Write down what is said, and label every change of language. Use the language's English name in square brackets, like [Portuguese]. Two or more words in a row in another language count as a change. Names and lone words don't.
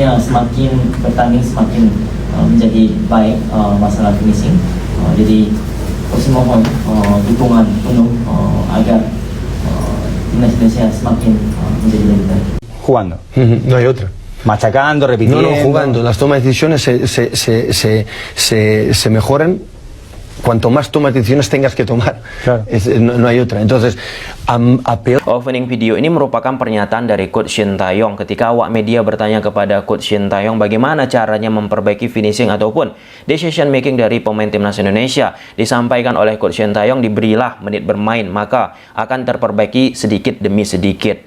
[Indonesian] Indonesia semakin bertanding semakin menjadi baik masalah finishing. Jadi coach mohon dukungan penuh agar timnas Indonesia semakin menjadi lebih baik. [Spanish] Jugando. No hay otra. Machacando, repitiendo. No, jugando. Las tomas de decisiones se mejoran cuanto más tomas de decisiones tengas que tomar. Claro. No hay otra. Entonces, a peor. [Indonesian] Opening video ini merupakan pernyataan dari Coach Shin Tae-yong ketika awak media bertanya kepada Coach Shin Tae-yong bagaimana caranya memperbaiki finishing ataupun [English] decision making [Indonesian] dari pemain timnas Indonesia. Disampaikan oleh Coach Shin Tae-yong, diberilah menit bermain maka akan terperbaiki sedikit demi sedikit.